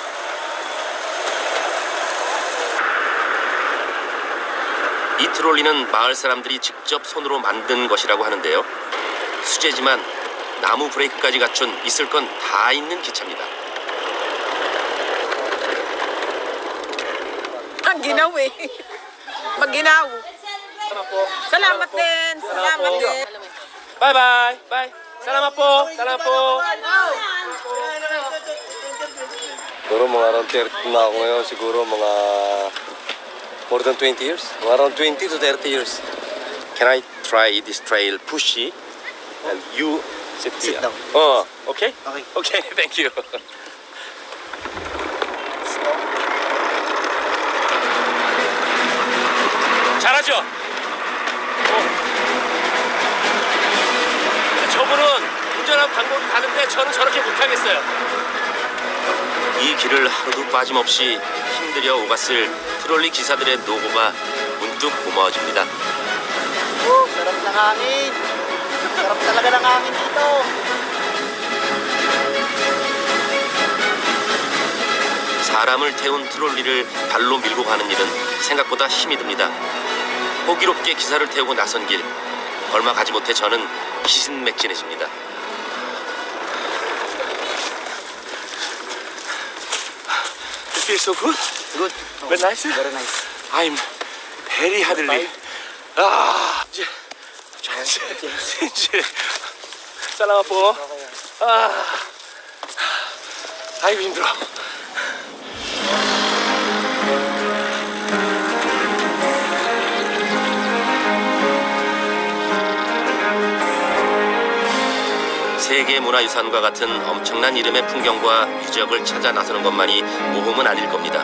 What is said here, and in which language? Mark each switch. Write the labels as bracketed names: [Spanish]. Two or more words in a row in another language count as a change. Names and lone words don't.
[Korean] 이 트롤리는 마을 사람들이 직접 손으로 만든 것이라고 하는데요. 수제지만 나무 브레이크까지 갖춘 있을 건 다 있는 기차입니다. [Filipino] Ginaw eh. Mag-ginaw. Salamat din. Salamat din. [English] Bye bye. Bye. [Filipino] Salamat po. Salamat po. Siguro mga around 30 na ako ngayon. Siguro mga [English] more than 20 years. [Filipino] Mga [English] around 20 to 30 years. Can I try this trail pushy? And you sit here. down. Oh, okay? Okay. Okay, thank you. [Korean] 잘하죠? 저분은 운전하고 방법이 다른데 저는 저렇게 못하겠어요. 이 길을 하루도 빠짐없이 힘들여 오갔을 트롤리 기사들의 노고가 문득 고마워집니다. [Filipino] Sarap ng hangin. Sarap talaga ng hangin dito. [Korean] 사람을 태운 트롤리를 발로 밀고 가는 일은 생각보다 힘이 듭니다. 호기롭게 기사를 태우고 나선 길, 얼마 가지 못해 저는 기진맥진해집니다. [English] You feel so good? Good. Very nice? Very nice. I'm very hardly. [Korean] 아, 이제 [Filipino] salamat po. [Korean] 아이고 힘들어. 세계문화유산과 같은 엄청난 이름의 풍경과 유적을 찾아 나서는 것만이 모험은 아닐 겁니다.